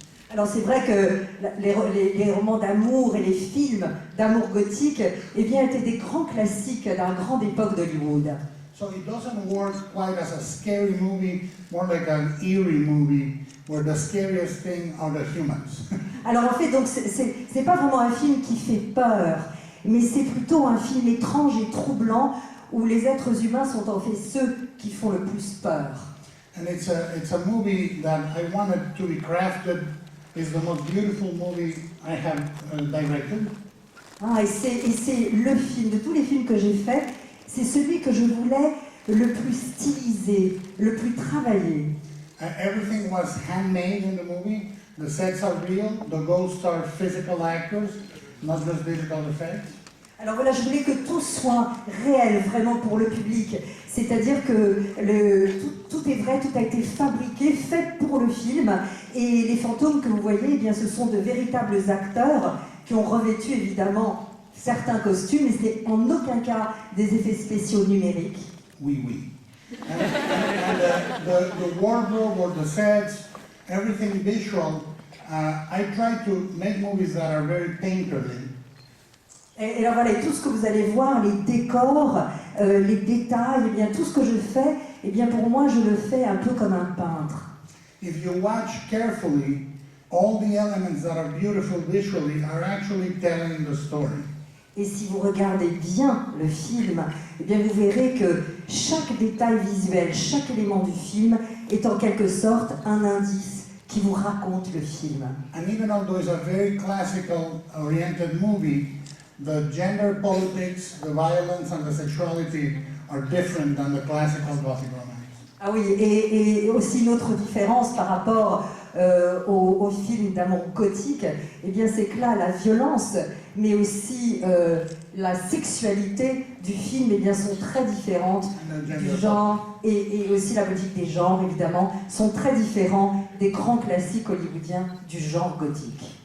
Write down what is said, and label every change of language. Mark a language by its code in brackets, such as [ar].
[fr] Alors c'est vrai que les romans d'amour et les films d'amour gothique eh bien, étaient des grands classiques d'une grande époque d'Hollywood. [en] So it doesn't work quite as a scary movie, more like an eerie movie, where the scariest thing are the humans. [fr] Alors en fait, donc c'est pas vraiment un film qui fait peur, mais c'est plutôt un film étrange et troublant où les êtres humains sont en fait ceux qui font le plus peur. [en] And it's a movie that I wanted to be crafted. It's the most beautiful movie I have directed. [fr] Ah, et c'est le film, de tous les films que j'ai faits, c'est celui que je voulais le plus stylisé, le plus travaillé. [en] Everything was handmade in the movie. The sets are real. The ghosts are physical actors, not just digital effects. [fr] Alors voilà, je voulais que tout soit réel, vraiment pour le public. C'est-à-dire que tout est vrai, tout a été fabriqué, fait pour le film. Et les fantômes que vous voyez, eh bien, ce sont de véritables acteurs qui ont revêtu évidemment certains costumes, mais ce n'est en aucun cas des effets spéciaux numériques. Oui, oui. [en] And the wardrobe or the sets, everything visual, I try to make movies that are very painterly. [fr] Et alors voilà, et tout ce que vous allez voir, les décors, les détails, eh bien, tout ce que je fais, eh bien, pour moi, je le fais un peu comme un peintre. [en] If you watch carefully, all the elements that are beautiful visually are actually telling the story. [fr] Et si vous regardez bien le film, eh bien, vous verrez que chaque détail visuel, chaque élément du film est en quelque sorte un indice qui vous raconte le film. [en] And even though it's a very classical oriented movie, the gender politics, the violence and the sexuality are different than the classical Gothic romance. [fr] Ah oui, et aussi une autre différence par rapport au film d'amour gothique, eh bien c'est que là, la violence, mais aussi la sexualité du film, eh bien, sont très différentes du genre, et aussi la politique des genres, évidemment, sont très différents des grands classiques hollywoodiens du genre gothique.